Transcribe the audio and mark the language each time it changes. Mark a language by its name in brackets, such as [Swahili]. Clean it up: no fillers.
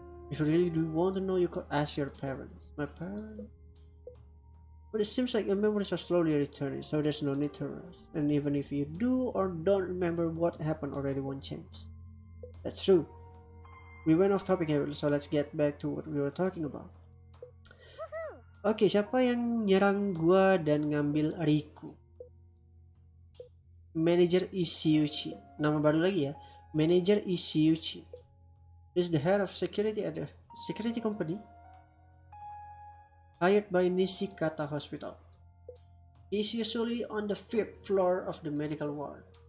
[English] If you really do want to know, you could ask your parents. My parents? But it seems like your memories are slowly returning, so there's no need to rush. And even if you do or don't remember, what happened already won't change. That's true. We went off topic here, so let's get back to what we were talking about. [Indonesian] Oke, siapa yang nyerang gua dan ngambil Riku? Manager Ishiuchi. Nama baru lagi ya. [English] Manager Ishiuchi is the head of security at the security company hired by Nishikata Hospital. He's usually on the 5th floor of the medical ward.